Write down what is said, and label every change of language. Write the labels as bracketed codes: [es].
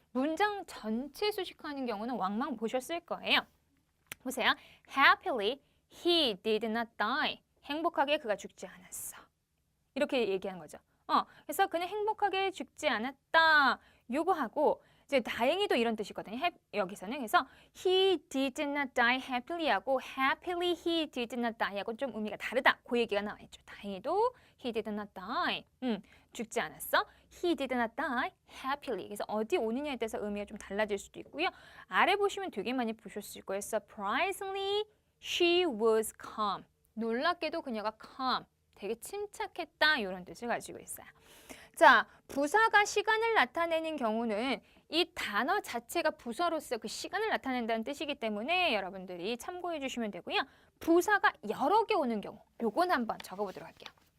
[ko] 문장 전체 수식하는 경우는 왕왕 보셨을 거예요. 보세요. [en] Happily he did not die. [ko] 행복하게 그가 죽지 않았어. 이렇게 얘기한 거죠. 그래서 그는 행복하게 죽지 않았다. 요거하고 이제 다행히도 이런 뜻이거든요. 여기서는 그래서 [en] he did not die happily [ko] 하고 [en] happily he did not die [ko] 하고 좀 의미가 다르다. 그 얘기가 나와 있죠. 다행히도 [en] he did not die. [ko] 죽지 않았어. [en] He did not die happily. [ko] 그래서 어디 오느냐에 따라서 의미가 좀 달라질 수도 있고요. 아래 보시면 되게 많이 보셨을 거예요. [en] Surprisingly, she was calm. [ko] 놀랍게도 그녀가 calm. 되게 침착했다. 이런 뜻을 가지고 있어요. 자, 부사가 시간을 나타내는 경우는 이 단어 자체가 부사로서 그 시간을 나타낸다는 뜻이기 때문에 여러분들이 참고해 주시면 되고요. 부사가 여러 개 오는 경우, 요건 한번 적어보도록 할게요.